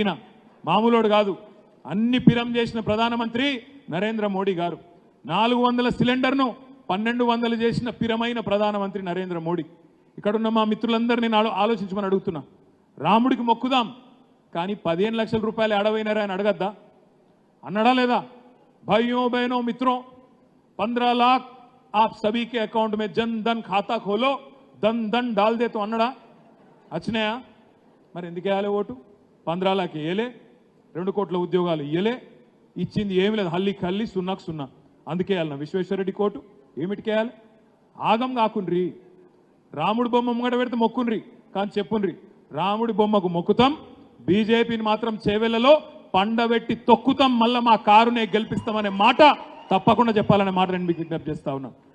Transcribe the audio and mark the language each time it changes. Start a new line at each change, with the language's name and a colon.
Telugu: ఈయన మామూలోడు కాదు, అన్ని పిరం చేసిన ప్రధానమంత్రి నరేంద్ర మోడీ గారు. 400 సిలిండర్ను 1200 చేసిన పిరమైన ప్రధానమంత్రి నరేంద్ర మోడీ. ఇక్కడున్న మా మిత్రులందరూ నేను ఆలోచించమని అడుగుతున్నా. రాముడికి మొక్కుదాం, కానీ 15 లక్షల రూపాయలు ఆడవైనారా అని అడగద్దా? అన్నాడా లేదా?
Hindi: भाइयों बहनों मित्रों, 15 लाख आप सभी के अकाउंट में जन धन खाता खोलो, धन धन डाल दे तो
Telugu: అన్నడా? వచ్చినాయా? మరి ఎందుకు వేయాలి ఓటు? 15 లాఖ వేయలే, 2 కోట్ల ఉద్యోగాలు ఇయ్యలే, ఇచ్చింది ఏమి లేదు, హల్లి కల్లి, సున్నాకు సున్నా. అందుకే వేయాలన్నా విశ్వేశ్వరరెడ్డి కోటు? ఏమిటికి వేయాలి? ఆగం కాకుండ్రి. రాముడి బొమ్మ ముంగట పెడితే మొక్కుండ్రి, కానీ చెప్పుండ్రి రాముడి బొమ్మకు మొక్కుతాం, బీజేపీని మాత్రం చేవెళ్లలో పండబెట్టి తొక్కుతాం, మళ్ళీ మా కారునే గెలిపిస్తామనే మాట తప్పకుండా చెప్పాలనే మాట నేను మీకు విజ్ఞప్తి చేస్తా ఉన్నా.